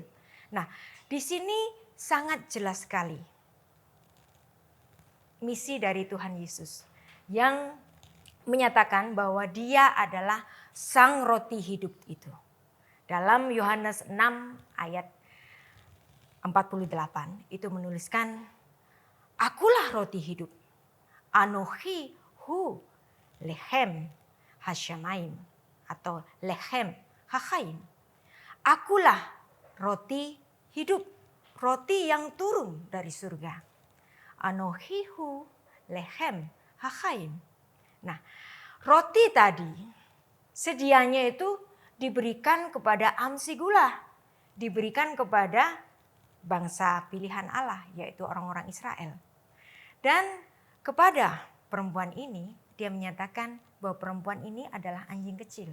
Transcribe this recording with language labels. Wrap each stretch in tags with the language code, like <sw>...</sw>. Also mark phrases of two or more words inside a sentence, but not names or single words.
<id>Nah, di sini sangat jelas sekali misi dari Tuhan Yesus yang menyatakan bahwa dia adalah sang roti hidup itu. Dalam Yohanes 6 ayat 48 itu menuliskan, akulah roti hidup.</id> <he>אנוכי הוא לחם השמים atau לחם החיים.</he> <id>Akulah roti hidup, roti yang turun dari surga.</id> <he>אנוכי הוא לחם החיים.</he> <id>Nah, roti tadi sedianya itu diberikan kepada</id> <he>עם סגולה,</he> <id>diberikan kepada bangsa pilihan Allah, yaitu orang-orang Israel. Dan kepada perempuan ini, dia menyatakan bahwa perempuan ini adalah anjing kecil.</id>